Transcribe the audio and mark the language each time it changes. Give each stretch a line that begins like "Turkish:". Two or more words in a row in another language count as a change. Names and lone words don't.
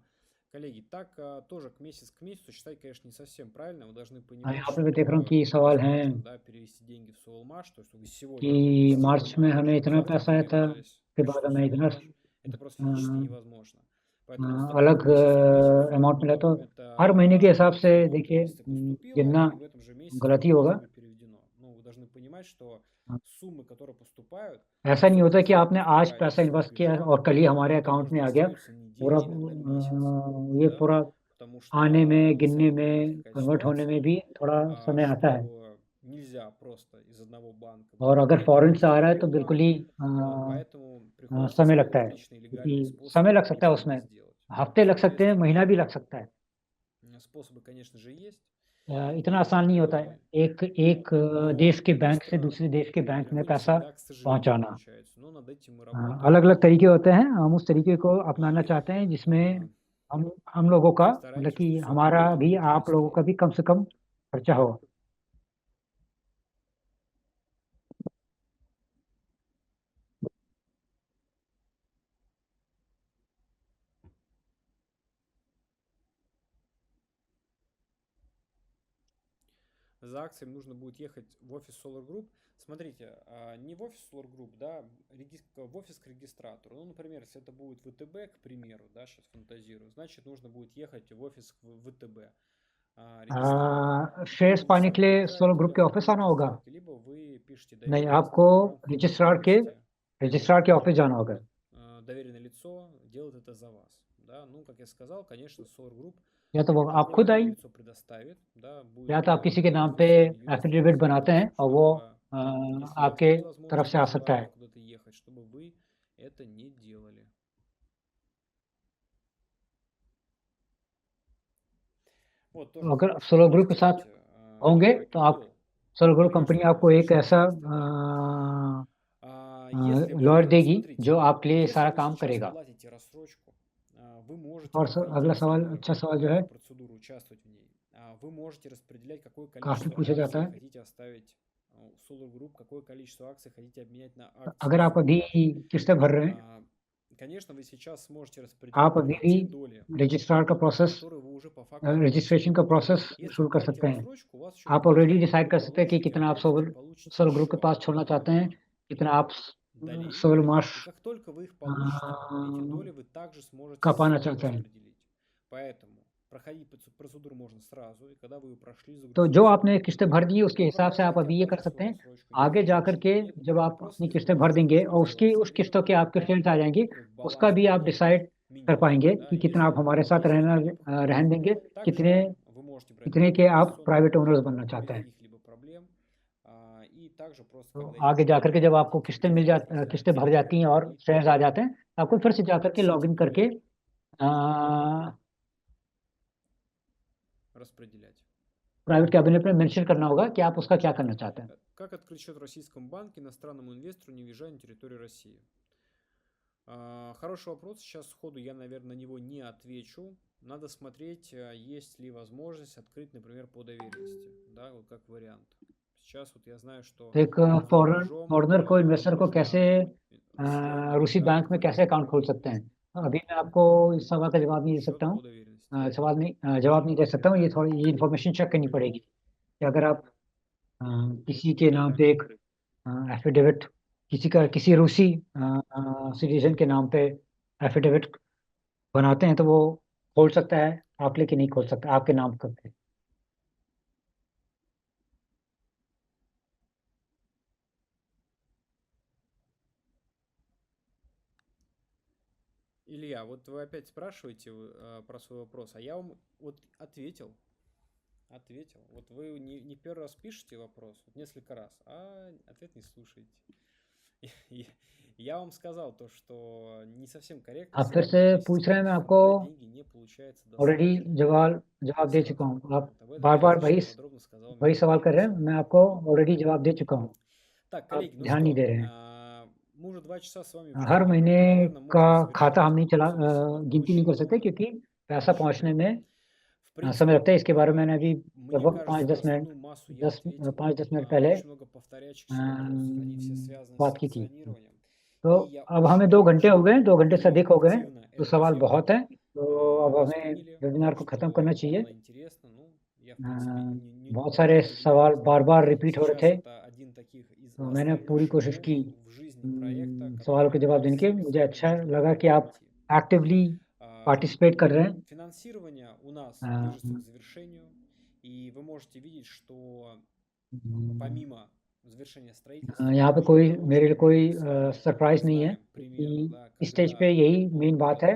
Russian: Коллеги, так тоже к месяцу считать, конечно, не совсем правильно. Вы должны понимать,
Hindi: यहाँ पे मैं देख रहा हूँ कि सवाल है
Russian: да, перевести деньги в Soulmash, то есть вы сегодня
Hindi: कि मार्च में हमें इतना पैसा आया था, उसके बाद हमें इतना
Russian: это просто физически невозможно.
Hindi: अलग अमाउंट मिला, तो हर महीने के हिसाब से देखिए गिनना गलती होगा.
Russian: должны понимать, что суммы, которые поступают,
Hindi: ऐसा नहीं होता कि आपने आज पैसा इन्वेस्ट किया और कल ही हमारे अकाउंट में आ गया. पूरा ये पूरा आने में, गिनने में, कन्वर्ट होने में भी थोड़ा समय आता है.
Russian: нельзя просто из одного банка.
Hindi: और अगर फॉरेन से आ रहा है तो बिल्कुल ही समय लगता है, क्योंकि समय लग सकता है उसमें, हफ्ते लग सकते हैं, महीना भी लग सकता है.
Russian: Способы, конечно же, есть.
Hindi: इतना आसान नहीं होता है एक देश के बैंक से दूसरे देश के बैंक में पैसा पहुंचाना. अलग अलग तरीके होते हैं. हम उस तरीके को अपनाना चाहते हैं जिसमें हम लोगों का, मतलब कि हमारा भी, आप लोगों का भी कम से कम खर्चा हो.
Russian: За акциями нужно будет ехать в офис Solar Group. Смотрите, не в офис Solar Group, да, в офис к регистратору. Ну, например, если это будет ВТБ, к примеру, да, сейчас фантазирую, значит, нужно будет ехать в офис к ВТБ.
Hindi: शेयर्स पाने के लिए सोलो ग्रुप के ऑफिस आना होगा?
Russian: Либо вы пишете
Hindi: नहीं, आपको रजिस्ट्रार के ऑफिस जाना होगा.
Russian: Доверенное лицо делает это за вас. Да? Ну, как я сказал, конечно, Solar Group
Hindi: या तो वो आप खुद आई, या तो आप किसी के नाम पे एफिडेविट बनाते हैं और वो आपके तरफ से आ सकता है. अगर सोलो ग्रुप के साथ होंगे तो आप सोलो ग्रुप कंपनी आपको एक ऐसा लॉयर देगी जो आपके लिए सारा काम करेगा. और अगला सवाल, अच्छा सवाल जो है,
Russian: вы можете распределять, какое
Hindi: काफ़ी
Russian: количество
Hindi: पूछा जाता
Russian: акций
Hindi: है।
Russian: хотите оставить у Solar Group, какое количество акций хотите обменять на акции
Hindi: अगर आप अभी
Russian: Solar
Hindi: किस्तें भर रहे हैं,
Russian: Mash. Конечно, вы сейчас сможете
Hindi: आप
Russian: распределить
Hindi: अभी
Russian: только
Hindi: भी
Russian: те доли,
Hindi: रजिस्ट्रार का प्रोसेस
Russian: которые вы уже по факту получили.
Hindi: रजिस्ट्रेशन का प्रोसेस
Russian: Если
Hindi: शुरू
Russian: вы
Hindi: कर
Russian: дадите
Hindi: सकते हैं।
Russian: рассрочку, у вас еще
Hindi: आप
Russian: будет
Hindi: ऑलरेडी
Russian: время,
Hindi: डिसाइड
Russian: вы
Hindi: कर सकते हैं कि
Russian: получите
Hindi: कितना आप
Russian: акции, получите
Hindi: सोलर ग्रुप के
Russian: еще
Hindi: पास छोड़ना चाहते हैं, कितना आप
Russian: долей.
Hindi: सोलर मार्श
Russian: И как только вы их получите, эти доли вы также сможете
Hindi: का पाना
Russian: снова
Hindi: चाहते हैं।
Russian: распределить. Поэтому проходить процедуру можно сразу, и когда вы ее прошли,
Hindi: तो
Russian: загрузили
Hindi: जो
Russian: все
Hindi: आपने किस्तें भर दी उसके हिसाब से आप अभी ये कर सकते हैं। आगे जा कर के जब आप अपनी किस्तें भर देंगे और उस किस्तों के आपके शेयर्स आ जाएंगे, उसका भी आप डिसाइड कर पाएंगे कि कितना आप हमारे साथ रहने देंगे, कितने के आप
English: private owners
Hindi: बनना चाहते हैं। तो आगे जाकर के जब आपको किस्तें भर जाती हैं और शेयर्स आ जाते हैं, आपको फिर से जाकर के लॉगिन करके
Russian: распределять.
English: private cabinet
Hindi: में मेंशन करना होगा कि आप उसका क्या करना चाहते हैं।
Russian: Как открыть счет в российском банке иностранному инвестору, не въезжая на территорию России? Хороший вопрос. Сейчас сходу я, наверное, на него не отвечу. Надо смотреть, есть ли возможность открыть, например, по доверенности, да, вот как вариант. Сейчас вот я знаю, что
Hindi: एक फॉरेनर को इन्वेस्टर को कैसे रूसी बैंक में कैसे अकाउंट खोल सकते हैं। अभी मैं आपको इस सवाल का जवाब नहीं दे सकता हूँ, जवाब नहीं दे सकता हूँ। ये इन्फॉर्मेशन चेक करनी पड़ेगी कि अगर आप किसी के नाम पे एक एफिडेविट किसी रूसी सिटीजन के नाम पे एफिडेविट बनाते हैं तो वो खोल सकता है, आप लेके नहीं खोल सकता आपके नाम करके।
Russian: Илья, вот вы опять спрашиваете про свой вопрос, а я вам вот ответил. Вот вы не первый раз пишете вопрос, вот несколько раз, а ответ не слушаете. Я вам сказал то, что не совсем корректно.
Hindi: आप फिर से पूछ रहे हैं, मैं आपको ऑलरेडी जवाब दे चुका हूँ। आप बार-बार वही सवाल कर रहे हैं, मैं आपको ऑलरेडी जवाब दे चुका हूँ।
Russian: Так, коллеги, ну
Hindi: ध्यान नहीं दे
Russian: что,
Hindi: रहे हैं।
Russian: мы уже 2 часа с вами
Hindi: हर
Russian: вживую,
Hindi: महीने
Russian: наверное,
Hindi: का
Russian: можно
Hindi: खाता हम नहीं
Russian: завершать.
Hindi: गिनती नहीं कर सकते क्योंकि पैसा पहुंचने में
Russian: В принципе,
Hindi: समय लगता है। इसके बारे में मैंने अभी
Russian: мне
Hindi: लगभग
Russian: кажется,
Hindi: 5-10 मिनट
Russian: основную массу я ответил.
Hindi: 5-10 मिनट पहले
Russian: Очень много повторяющихся вопросов, они все связаны с
Hindi: बात की थी।
Russian: акционированием.
Hindi: तो
Russian: И я
Hindi: अब
Russian: очень
Hindi: हमें 2 घंटे हो गए, 2 घंटे से
Russian: и
Hindi: अधिक हो गए,
Russian: активно
Hindi: तो
Russian: эту
Hindi: सवाल
Russian: тему,
Hindi: बहुत है, तो अब हमें
Russian: восприняли,
Hindi: वेबिनार को ख़त्म
Russian: что
Hindi: करना
Russian: вам
Hindi: चाहिए।
Russian: она интересна. Ну, я, в принципе, не
Hindi: बहुत सारे
Russian: удивляюсь.
Hindi: सवाल बार-बार रिपीट हो रहे
Russian: Сейчас
Hindi: थे,
Russian: это один таких из
Hindi: तो मैंने
Russian: основных
Hindi: पूरी कोशिश
Russian: шагов
Hindi: की
Russian: в жизни проекта,
Hindi: सवालों के
Russian: который
Hindi: जवाब देने की।
Russian: всеми
Hindi: मुझे
Russian: силами
Hindi: अच्छा
Russian: нужно
Hindi: लगा कि आप
Russian: пройти.
English: actively participate
Hindi: कर रहे हैं।
Russian: Финансирование у нас движется к завершению, и вы можете видеть, что помимо завершения строительства,
Hindi: यहाँ पे कोई मेरे लिए कोई सरप्राइज नहीं है कि इस स्टेज पे यही मेन बात है।